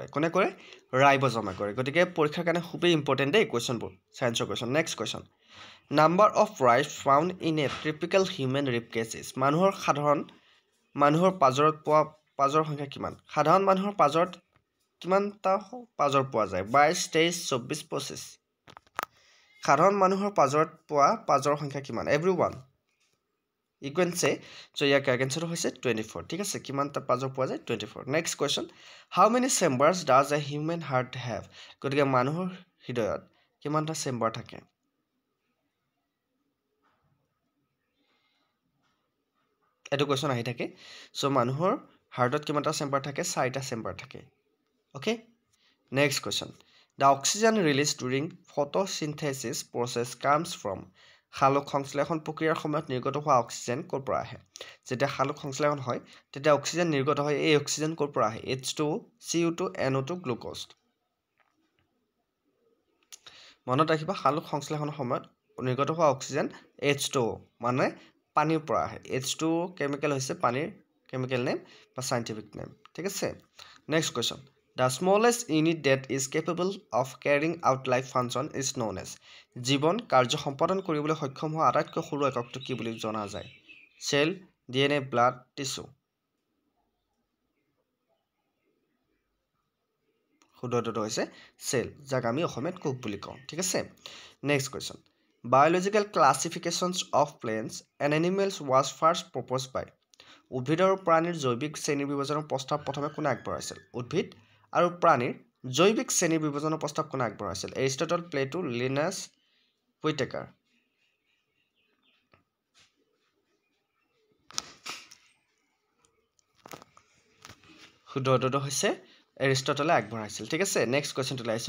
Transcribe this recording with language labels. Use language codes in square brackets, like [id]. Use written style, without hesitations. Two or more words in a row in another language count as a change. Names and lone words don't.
[as] কোনে কৰে ৰাইব'জমে কৰে গতিকে পৰীক্ষাৰ কাৰণে খুবেই ইম্পৰ্টেণ্ট দেই কুৱেশ্যনবোৰ সায়েন্সৰ কুৱেশ্যন [en] next question number of ribs found in a typical human rib cage is [as] মানুহৰ পাজৰত পোৱা পাজৰ সংখ্যা কিমান সাধাৰণ মানুহৰ পাজৰত কিমানটা পাজৰ পোৱা যায় 22 23 24 25 সাধাৰণ মানুহৰ পাজৰত পোৱা পাজৰ সংখ্যা কিমান [en] everyone You can say, so your answer is 24. [as] ঠিক আছে কিমানটা পাজৰ পোৱা যায় 24. [en] Next question. How many chambers does a human heart have? [as] গতিকে মানুহৰ হৃদয়ত কিমানটা চেম্বাৰ থাকে এটো কোৱেশ্যন আহি থাকে সো মানুহৰ হাৰ্টত কিমানটা চেম্বাৰ থাকে 4টা চেম্বাৰ থাকে [en] okay next question The oxygen released during photosynthesis process comes from [as] সালোক সংশ্লেষণ প্ৰক্ৰিয়াৰ সময়ত নিৰ্গত হোৱা অক্সিজেন ক'ৰ পৰা আহে যেতিয়া সালোক সংশ্লেষণ হয় তেতিয়া অক্সিজেন নিৰ্গত হয় এই অক্সিজেন ক'ৰ পৰা আহে H2 CO2 NO2 গ্লুকোজ মনত ৰাখিবা সালোক সংশ্লেষণৰ সময়ত নিৰ্গত হোৱা অক্সিজেন H2 মানে পানীৰ পৰা আহে H2 কেমিকেল হৈছে পানীৰ [en] chemical name [as] বা [en] scientific name [as] ঠিক আছে [en] next question The smallest unit that is capable of carrying out life function is known as. [as] জীৱন কাৰ্য সম্পাদন কৰিবলৈ সক্ষম হোৱা আটাইতকৈ সৰু এককটো কি বুলি জনা যায়? [en] Cell, DNA, blood, tissue. [as] শুদ্ধটো হৈছে cell, যাক আমি অসমীয়াত কোষ বুলি কওঁ। ঠিক আছে? [en] Next question. Biological classifications of plants and animals was first proposed by. [as] উদ্ভিদ আৰু প্ৰাণীৰ জৈৱিক শ্ৰেণী বিভাজনৰ প্ৰস্তাৱ প্ৰথমে কোনে আগবঢ়াইছিল? উদ্ভিদ আৰু প্ৰাণীৰ জৈৱিক শ্ৰেণী বিভাজনৰ প্ৰস্তাৱ কোনে আগবঢ়াইছিল? এৰিষ্টটল, প্লেটো, লিনাছ, হুইটেকাৰ। শুদ্ধটো হৈছে এৰিষ্টটলে আগবঢ়াইছিল। ঠিক আছে? নেক্সট কুৱেশ্যনটো লাইছো।